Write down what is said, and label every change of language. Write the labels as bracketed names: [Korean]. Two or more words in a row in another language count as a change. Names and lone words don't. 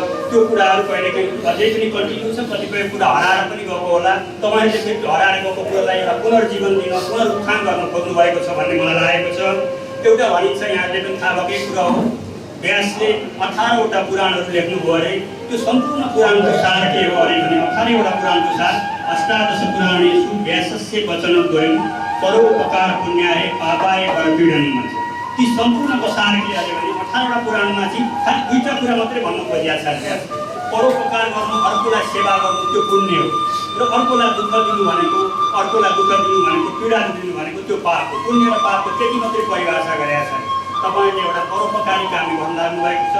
[Nepali] त्यो कुराहरू कहिलेकाहीँ अझै पनि कन्टिन्यू छ, कतिपय कुरा हराएर पनि गएको होला। तपाईँहरूले फेरि हराएर गएको कुरालाई एउटा पुनर्जीवन दिन, पुनरुत्थान गर्न खोज्नु भएको छ भन्ने मलाई लागेको छ। एउटा भनिन्छ यहाँले पनि थाहा भएकै कुरा हो, व्यासले 18वटा पुराणहरू लेख्नुभयो अरे। त्यो सम्पूर्ण पुराणको सार के हो अरे भने 18वटा पुराणको सार [Sanskrit] अष्टादश पुराणेषु व्यासस्य वचनद्वयं परोपकार पुण्याय पापाय परपीडनम [Nepali] भन्छ। ती सम्पूर्णको सार के अरे भने 18वटा पुराणमा चाहिँ खालि दुईटा कुरा मात्रै भन्नु खोजिएको छ। व्यास परोपकार गर्नु, अर्कोलाई सेवा गर्नु त्यो पुण्य हो, र अर्कोलाई दुःख दिनु भनेको पीडा दिनु भनेको त्यो पाप हो। पुण्य र पापको त्यति मात्रै परिभाषा गरेका छ। तपाईँले एउटा परोपकारी काम गर्न लाग्नुभएको छ।